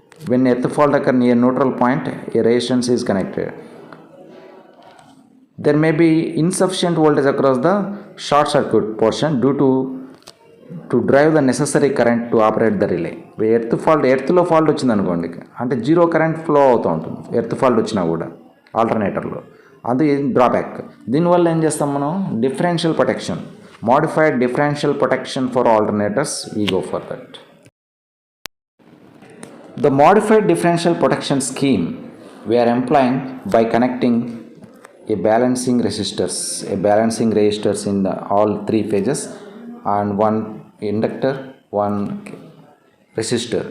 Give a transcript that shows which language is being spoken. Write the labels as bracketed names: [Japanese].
[English] When earth fault occur near neutral point, a resistance is connected. There may be insufficient voltage across the short circuit portion due to drive the necessary current to operate the relay. [Telugu] ఎర్త్లో fault వచ్చింది అనుకోండి, అంటే zero current flow అవుతూ ఉంటుంది earth fault వచ్చినా కూడా ఆల్టర్నేటర్లో. అది drawback. దీనివల్ల ఏం చేస్తాం మనం? [English] Differential protection, modified differential protection for alternators, we go for that. The modified differential protection scheme we are employing by connecting a balancing resistors in all three phases, and one inductor, one resistor.